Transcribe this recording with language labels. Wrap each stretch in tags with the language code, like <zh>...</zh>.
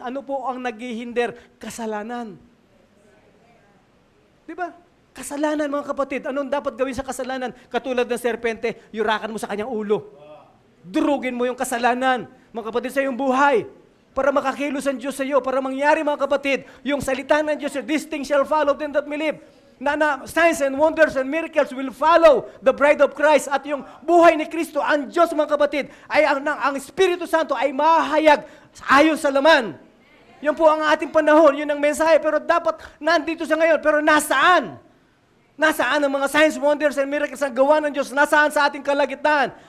<tl>Ano po ang naghihinder? Kasalanan. Di ba? Kasalanan, mga kapatid. Anong dapat gawin sa kasalanan? Katulad ng serpente, yurakan mo sa kanyang ulo. Durugin mo yung kasalanan, mga kapatid, sa iyong buhay. Para makakilos ang Diyos sa iyo. Para mangyari, mga kapatid, yung salita ng Diyos,</tl> <en>these things shall follow them that believe. Na signs and wonders and miracles will follow the bride of Christ.</en> <tl>At yung buhay ni Kristo, ang Diyos, mga kapatid, ay ang Espiritu Santo ay mahayag ayon sa laman. Yun po ang ating panahon, yun ang mensahe. Pero dapat nandito sa ngayon. Pero nasaan? Nasaan ang mga signs, wonders, and miracles ang gawa ng Diyos? Nasaan sa ating kalagitnaan?</tl>